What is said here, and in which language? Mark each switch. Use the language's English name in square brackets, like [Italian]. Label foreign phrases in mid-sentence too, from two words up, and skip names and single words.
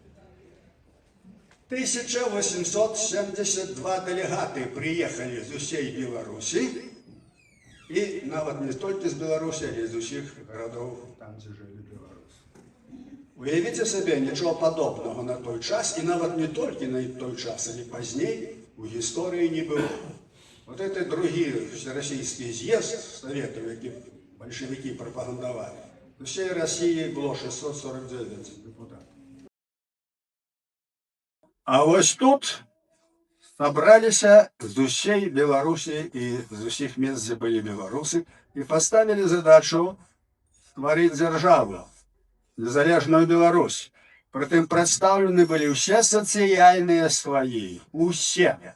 [Belarusian] 1872 дэлегаты прыехалі з усей Беларусі, і нават не толькі з Беларусі, але з усіх гарадоў, там, дзе жылі беларусы. Уявіце сабе, нічого падобнага на той час, і нават не толькі на той час, але пазней у гісторыі не было. [Russian] Вот это [Belarusian] другі всерасійскі з'езд Советаў, які бальшавікі прапагандавалі. [Russian] У всей России было 649 депутатов. [Belarusian] А вось тут сабраліся з усей Беларусі і з усіх мест, дзе былі беларусы, і паставілі задачу стварыць дзяржаву, незалежную Беларусь. Прытым прадстаўлены былі ўсе сацыяльныя слаі, усе.